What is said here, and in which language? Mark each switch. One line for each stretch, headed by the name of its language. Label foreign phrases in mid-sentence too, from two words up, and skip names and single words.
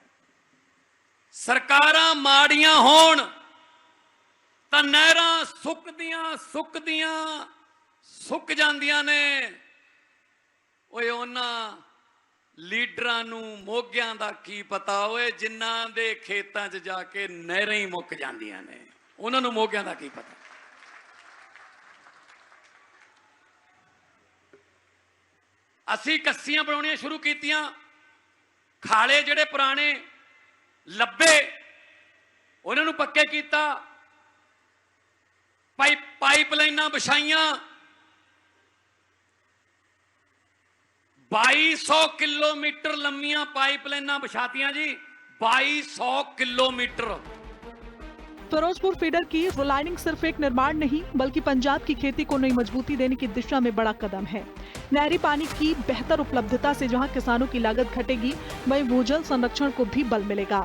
Punjabi: ਸਰਕਾਰਾਂ ਮਾੜੀਆਂ ਹੋਣ ਤਾਂ ਨਹਿਰਾਂ ਸੁੱਕਦੀਆਂ ਸੁੱਕ ਜਾਂਦੀਆਂ ਨੇ। ਓਏ ਉਨ੍ਹਾਂ ਲੀਡਰਾਂ ਨੂੰ ਮੋਘਿਆਂ ਦਾ ਕੀ ਪਤਾ, ਓਏ ਜਿਨ੍ਹਾਂ ਦੇ ਖੇਤਾਂ 'ਚ ਜਾਕੇ ਨਹਿਰਾਂ ਹੀ ਮੁੱਕ ਜਾਂਦੀਆਂ ਨੇ, ਉਨ੍ਹਾਂ ਨੂੰ ਮੋਘਿਆਂ ਦਾ ਕੀ ਪਤਾ। ਅਸੀਂ ਕੱਸੀਆਂ ਬਣਾਉਣੀਆਂ ਸ਼ੁਰੂ ਕੀਤੀਆਂ, ਖਾਲੇ ਜਿਹੜੇ ਪੁਰਾਣੇ ਲੱਭੇ ਉਹਨਾਂ ਨੂੰ ਪੱਕੇ ਕੀਤਾ, ਪਾਈਪਲਾਈਨਾਂ ਵਿਛਾਈਆਂ, 2200 ਕਿਲੋਮੀਟਰ ਲੰਬੀਆਂ ਪਾਈਪਲਾਈਨਾਂ ਬਿਛਾਤੀਆਂ ਜੀ, 2200 ਕਿਲੋਮੀਟਰ।
Hindi: फिरोजपुर फीडर की रिलाइनिंग सिर्फ एक निर्माण नहीं बल्कि पंजाब की खेती को नई मजबूती देने की दिशा में बड़ा कदम है। नहरी पानी की बेहतर उपलब्धता से जहां किसानों की लागत घटेगी, वहीं भूजल संरक्षण को भी बल मिलेगा।